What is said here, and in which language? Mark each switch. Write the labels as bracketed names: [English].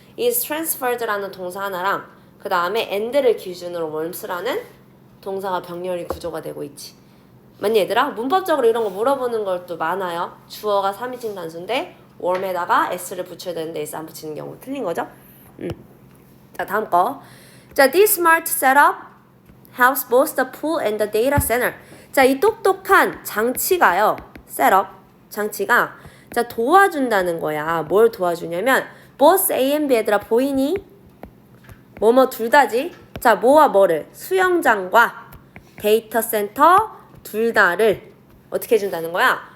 [Korean] is transferred라는 동사 하나랑 그 다음에 and를 기준으로 warms라는 동사가 병렬이 구조가 되고 있지. 맞니 얘들아? 문법적으로 이런 거 물어보는 것도 많아요. 주어가 3인칭 단수인데 warm에다가 s를 붙여야 되는데 s 안 붙이는 경우 틀린 거죠? 자, 다음 거. [English] 자, this smart setup helps both the pool and the data center. [Korean] 자, 이 똑똑한 장치가요. 셋업 장치가 자 도와준다는 거야. 뭘 도와주냐면 both A and B 얘들아 보이니? 뭐뭐 둘 다지. 자, 뭐와 뭐를? 수영장과 데이터 센터 둘 다를 어떻게 해준다는 거야?